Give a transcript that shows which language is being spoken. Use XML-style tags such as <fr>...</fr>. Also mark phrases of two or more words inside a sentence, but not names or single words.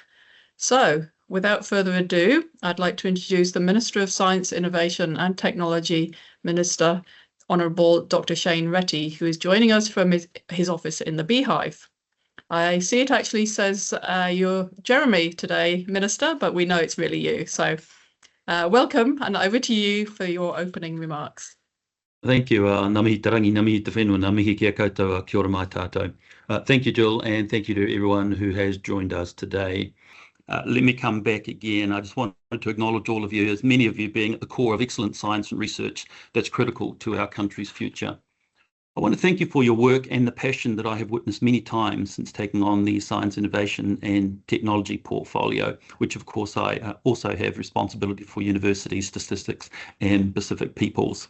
<en>So, without further ado, I'd like to introduce the Minister of Science, Innovation and Technology, Minister Honourable Dr. Reti, who is joining us from his office in the Beehive. I see it actually says you're Jeremy today, Minister, but we know it's really you. So welcome, and over to you for your opening remarks. Thank you.</en> <mi>Ngā mihi tarangi, ngā mihi te whenua, ngā mihi kia koutou, kia ora mai tātou.</mi> <en>Thank you, Jill, and thank you to everyone who has joined us today. Let me come back again. I just wanted to acknowledge all of you, as many of you being at the core of excellent science and research that's critical to our country's future. I want to thank you for your work and the passion that I have witnessed many times since taking on the Science, Innovation and Technology portfolio, which of course I also have responsibility for university statistics and Pacific peoples.</en>